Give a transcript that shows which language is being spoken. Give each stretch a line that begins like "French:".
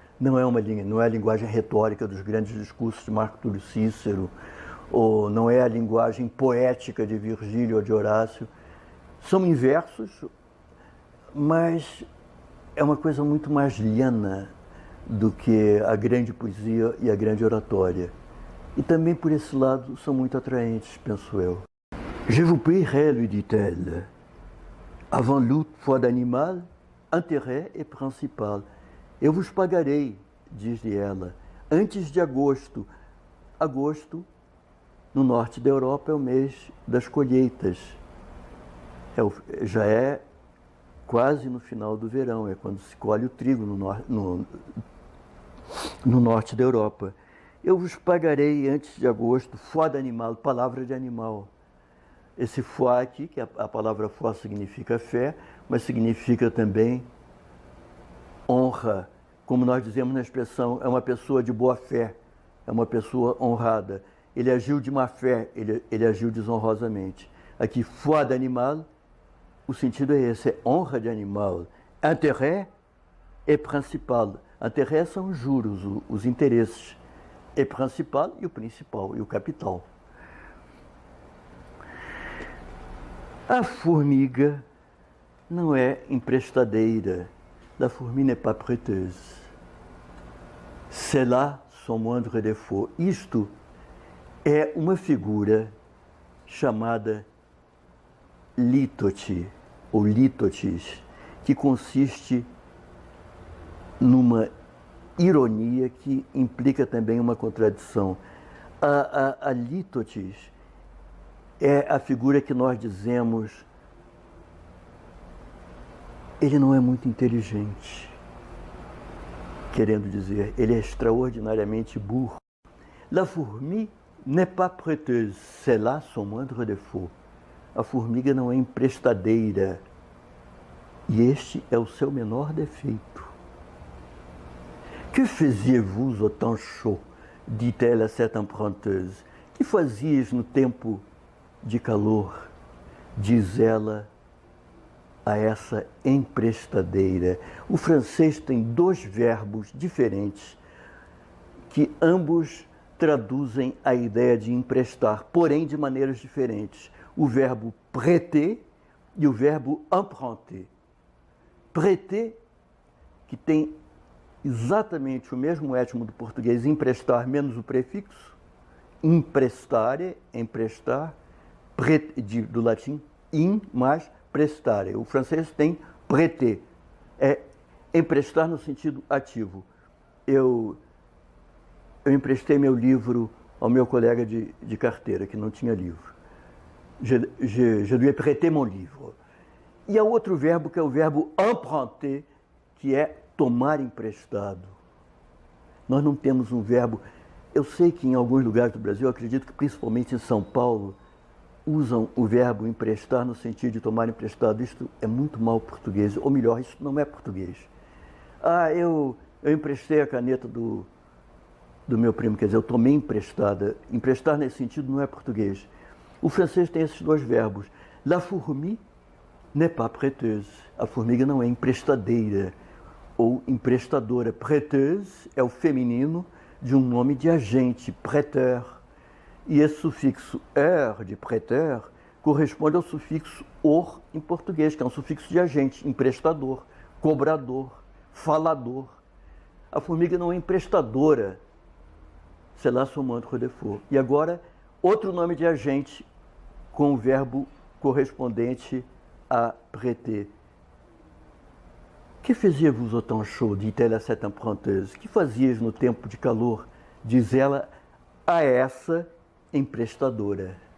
Portuguese: Não é a linguagem retórica dos grandes discursos de Marco Túlio Cícero, ou não é a linguagem poética de Virgílio ou de Horácio. São inversos, mas é uma coisa muito mais liana do que a grande poesia e a grande oratória. E também por esse lado são muito atraentes, penso eu.
French: Je vous paierai, lui dit-elle, avant l'autre foi d'animal, intérêt et principal.
Portuguese: Eu vos pagarei, diz-lhe ela, antes de agosto. Agosto, no norte da Europa, é o mês das colheitas. Já é quase no final do verão, é quando se colhe o trigo no norte da Europa. Eu vos pagarei antes de agosto,
French: foi d'animal,
Portuguese: palavra de animal. Esse foi aqui, que a palavra foi significa fé, mas significa também honra. Como nós dizemos na expressão, é uma pessoa de boa fé, é uma pessoa honrada. Ele agiu de má fé, ele agiu desonrosamente. Aqui,
French: foi d'animal,
Portuguese: o sentido é esse, é honra de animal.
French: Intérêt et principal.
Portuguese: Intérêt são os juros, os interesses.
French: Et principal,
Portuguese: e o principal, e o capital. A formiga não é emprestadeira.
French: La fourmi n'est pas prêteuse. C'est là son moindre défaut.
Portuguese: Isto é uma figura chamada litote, ou litotes, que consiste numa ironia que implica também uma contradição. A litotes é a figura que nós dizemos, ele não é muito inteligente. Querendo dizer, ele é extraordinariamente burro.
French: La fourmi n'est pas prêteuse, c'est là son moindre défaut.
Portuguese: A formiga não é emprestadeira, e este é o seu menor defeito.
French: Que faisiez-vous au temps chaud? Dit-elle à cette emprunteuse.
Portuguese: Que fazias no tempo de calor? Diz ela a essa emprestadeira. O francês tem dois verbos diferentes que ambos traduzem a ideia de emprestar, porém de maneiras diferentes. O verbo prêter e o verbo emprunter. Prêter, que tem exatamente o mesmo étimo do português, emprestar menos o prefixo, emprestare, emprestar, do latim in mais prestare. O francês tem prêter, é emprestar no sentido ativo. Eu emprestei meu livro ao meu colega de carteira, que não tinha livro.
French: Je lui ai prêté mon livre.
Portuguese: E há outro verbo, que é o verbo emprunter, que é tomar emprestado. Nós não temos um verbo. Eu sei que em alguns lugares do Brasil, eu acredito que principalmente em São Paulo, usam o verbo emprestar no sentido de tomar emprestado. Isto é muito mal português, ou melhor, isso não é português. Eu emprestei a caneta do meu primo, quer dizer, eu tomei emprestada. Emprestar nesse sentido não é português. O francês tem esses dois verbos.
French: La fourmi n'est pas prêteuse.
Portuguese: A formiga não é emprestadeira ou emprestadora. Prêteuse é o feminino de um nome de agente, prêteur. E esse sufixo er, de prêteur, corresponde ao sufixo or em português, que é um sufixo de agente, emprestador, cobrador, falador. A formiga não é emprestadora,
French: c'est là son moindre défaut.
Portuguese: E agora, outro nome de agente com o verbo correspondente a prêter.
French: Que faisiez-vous au temps chaud? Dit-elle à cette emprunteuse.
Portuguese: Que fazias no tempo de calor? Diz ela a essa emprestadora.